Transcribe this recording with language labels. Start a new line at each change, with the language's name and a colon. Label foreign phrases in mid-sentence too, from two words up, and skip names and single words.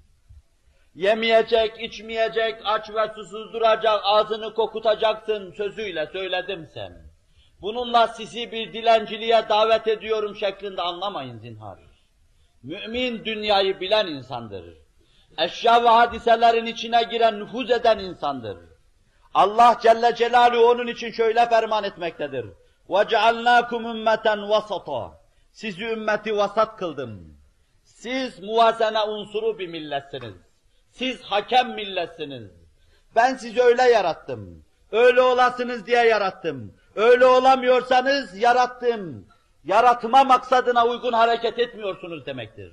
Turkish: Yemeyecek, içmeyecek, aç ve susuz duracak, ağzını kokutacaksın sözüyle söyledimse, bununla sizi bir dilenciliğe davet ediyorum şeklinde anlamayın zinhar. Mümin dünyayı bilen insandır. Eşya ve hadiselerin içine giren, nüfuz eden insandır. Allah Celle Celaluhu onun için şöyle ferman etmektedir.
Arabic: وَجَعَلْنَاكُمْ أمة وَسَطًا
Turkish: Sizi ümmeti vasat kıldım. Siz muvazene unsuru bir milletsiniz. Siz hakem milletsiniz. Ben sizi öyle yarattım. Öyle olasınız diye yarattım. Öyle olamıyorsanız yarattım. Yaratma maksadına uygun hareket etmiyorsunuz demektir.